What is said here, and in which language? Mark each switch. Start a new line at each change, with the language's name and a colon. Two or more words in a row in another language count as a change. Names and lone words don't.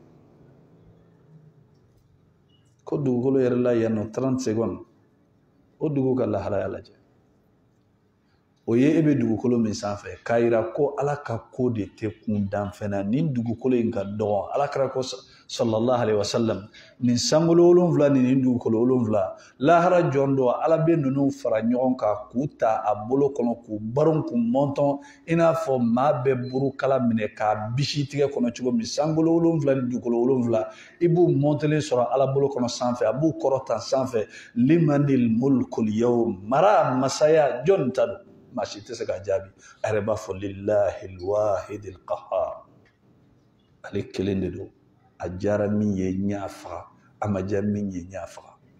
Bambara: ko dugukolo yɛrɛ la yan nɔ 30 secondes o dugu ka laharaya lajɛ o ye e bɛ dugukolo min sanfɛ k'a yira ko Ala ka ko de tɛ kun dan fɛn na nin dugukolo in ka dɔgɔ Alakira ko
Arabic: صلى الله عليه وسلم
Bambara: nin sankolo 7 nin dugukolo 7 lahara jɔn dɔ Ala bɛ ninnu fara ɲɔgɔn kan k'u ta a bolo kɔnɔ k'u baron k'u mɔntɔn i n'a fɔ maa bɛ burukala minɛ k'a bisi tigɛ kɔnɔ cogo min sankolo 7 ni dugukolo 7 i b'u mɔntelen sɔrɔ Ala bolo kɔnɔ sanfɛ a b'u kɔrɔta sanfɛ
Arabic: لمن الملك اليوم
Bambara: mara masaya jɔn ta don maa si tɛ se ka jaabi a yɛrɛ b'a fɔ
Arabic: لله الواحد القهار
Bambara: ale kelen de don a jara min ye ɲa faga a ma ja min ye ɲa faga